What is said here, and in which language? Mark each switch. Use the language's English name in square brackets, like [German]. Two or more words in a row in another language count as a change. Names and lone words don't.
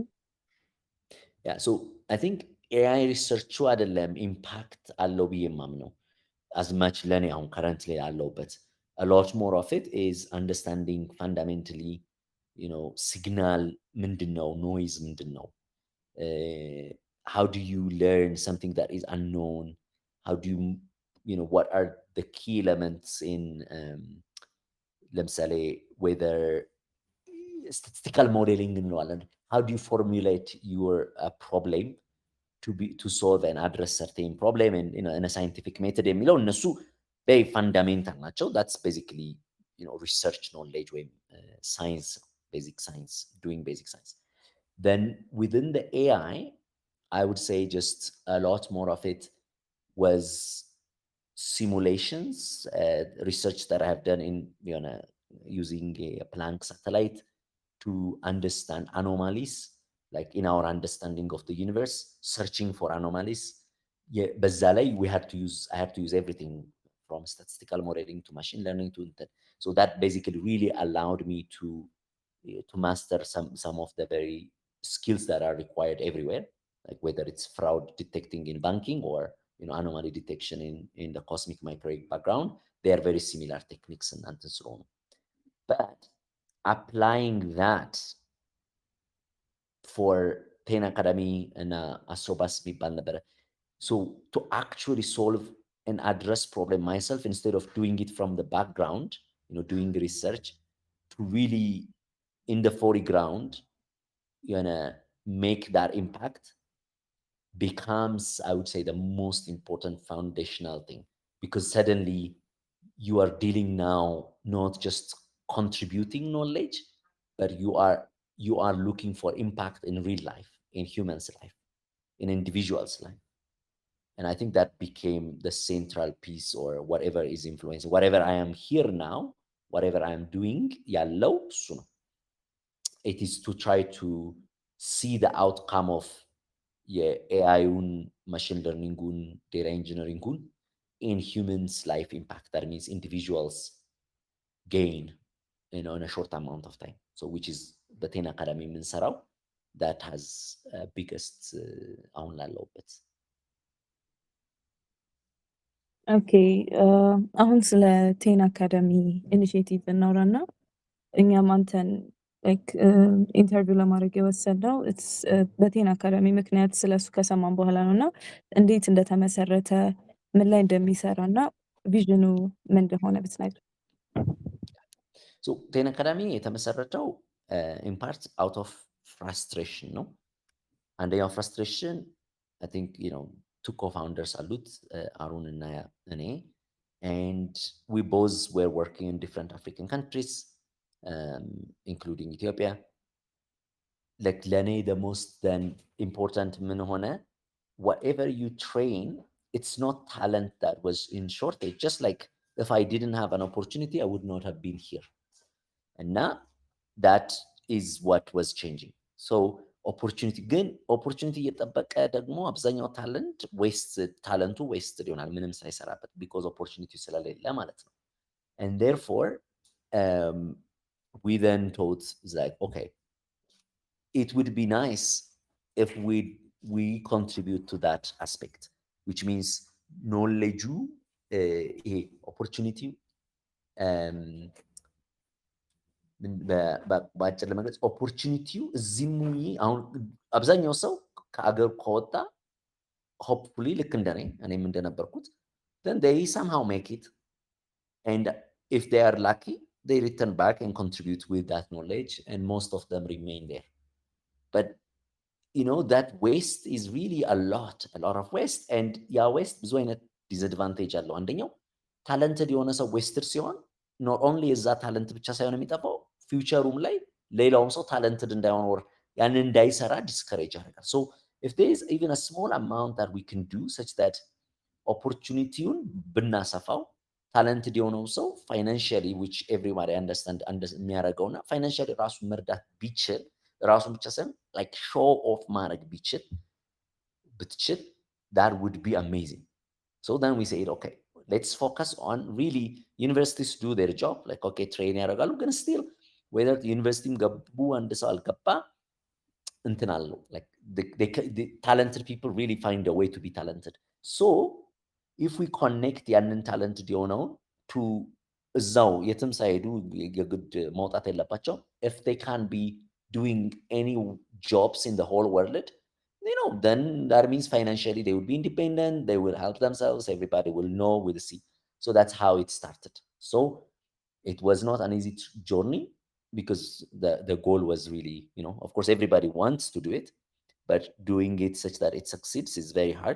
[English] ያ so I think AI research [Amharic] አይደለም ኢምፓክት አለው ብዬ የማምነው [English] as much [Amharic] ለኔ አሁን currently ያለውበት [English] a lot more of it is understanding fundamentally, signal [Amharic] ምንድን ነው፣ [English] noise [Amharic] ምንድን ነው, [English] how do you learn something that is unknown, how do you, what are the key elements in ለምሳሌ whether statistical modeling እንለዋለን, how do you formulate your problem to solve and address certain problem in a scientific method [Amharic] የሚለው እነሱ [English] very fundamental ናቸው. That's basically research knowledge ወይም science, basic science, doing basic science. Then within the AI, I would say just a lot more of it was simulations, research that I have done in using a Planck satellite to understand anomalies, like in our understanding of the universe, searching for anomalies. Yeah, [Amharic] በዛ ላይ [English] I had to use everything from statistical modeling to machine learning to that. So that basically really allowed me to master some of the very skills that are required everywhere, like whether it's fraud detecting in banking or anomaly detection in the cosmic microwave background. They are very similar techniques and so on. But applying that for Ten Academy and Astrobus [Amharic] የሚባል ነበረ. [English] So to actually solve and address problem myself instead of doing it from the background, doing research, to really in the foreground, make that impact becomes, I would say, the most important foundational thing, because suddenly you are dealing now not just contributing knowledge, but you are looking for impact in real life, in humans' life, in individuals' life. And I think that became the central piece, or whatever is influencing, whatever I am here now, whatever I am doing, [Amharic] ያለው እሱ ነው. [English] It is to try to see the outcome of የኤአይውን machine learning-ን data engineering-ን in humans' life impact. That means individuals gain, in a short amount of time. So which is the Ten Academy የምንሰራው that has biggest [Amharic] አሁን ላለውበት። ኦኬ አሁን ስለ ቴን አካዳሚ ኢኒሺዬቲቭ እናውራና እኛም አንተን [English] like interview [Amharic] ለማድረግ የወሰንነው በቴን አካዳሚ ምክንያት ስለሱ ከሰማን በኋላ ነውና እንዴት እንደተመሰረተ ምን ላይ እንደሚሰራና ቪዥኑ ምን እንደሆነ ብትነግረን። [English] So ቴን አካዳሚ የተመሰረተው in part out of frustration [Amharic] ነው። አንደኛው [English] frustration, I think, two co-founders [Amharic] አሉት, አሩን እና እኔ, [English] and we both were working in different African countries, including Ethiopia. Like ለኔ the most then important [Amharic] ምን ሆነ, [English] whatever you train, it's not talent that was in shortage. Just like if I didn't have an opportunity, I would not have been here. And now that is what was changing. [Amharic] So opportunity እየጠበቀ ደግሞ አብዛኛው ታለንቱ ዌስት ይሆናል ምንም ሳይሰራበት, because opportunity ስለሌለ ማለት ነው. [English] And therefore we then thought, like, okay, it would be nice if we contribute to that aspect, which means knowledge, opportunity, [Amharic] በአጭር ለመግለጽ ኦፖርቹኒቲው እዚህም አሁን አብዛኛው ሰው ከአገር ከወጣ ሆፕፉሊ ልክ እኔም እንደነበርኩት [English] then they somehow make it, and if they are lucky they return back and contribute with that knowledge, and most of them remain there. But that waste is really a lot of waste. [Amharic] And ያ waste ብዙ አይነት ዲስአድቫንቴጅ አለው። አንደኛው ታለንትድ የሆነ ሰው ዌስትድ ሲሆን [English] not only [Amharic] የዛ ታለንት ብቻ ሳይሆን የሚጠፋው ፊውቸሩም ላይ ሌላውም ሰው ታለንትድ እንዳይሆን ወር ያንን እንዳይሰራ ዲስከሬጅ ያደርጋል። ሶ [English] if there is even a small amount that we can do such that [Amharic] ኦፖርቹኒቲውን ብናሰፋው ታለንትድ የሆነው ሰው ፋይናንሽሊ [English] which everybody understand [Amharic] የሚያደርገውና ፋይናንሽሊ ራሱን መርዳት ቢችል ራሱን ብቻ ሳይሆን [English] like show off [Amharic] ማድረግ ብትችል [English] that would be amazing. So then we said, okay, let's focus on really universities do their job, like okay, train [Amharic] ያደርጋሉ ግን [English] still whether [Amharic] ዩኒቨርሲቲም ገቡ አንድ ሰው አልገባ እንትን አለው [English] like the talented people really find a way to be talented. So if we connect ያንን talented የሆነውን to [Amharic] እዛው የትም ሳይሄዱ የግድ መውጣት የለባቸው [English] if they can be doing any jobs in the whole world, then that means financially they will be independent, they will help themselves, everybody will know, will see. So that's how it started. So it was not an easy journey because the goal was really, of course everybody wants to do it, but doing it such that it succeeds is very hard.